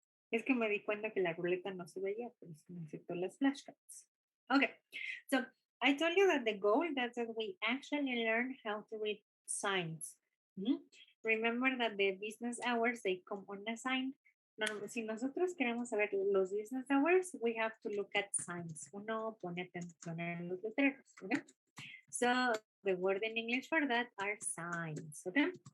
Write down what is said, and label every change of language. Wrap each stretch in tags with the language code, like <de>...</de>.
<es>Es que me di cuenta que la ruleta no se veía, pero necesito las flashcards.</es> <en>Okay, so I told you that the goal is that we actually learn how to read signs. Remember that the business hours, they come on a sign. No,</en> <es>si nosotros queremos saber los</es> <en>business hours, we have to look at signs.</en> <es>Uno pone atención en los letreros, okay?</es> <en>So the word in English for that are signs, okay?</en>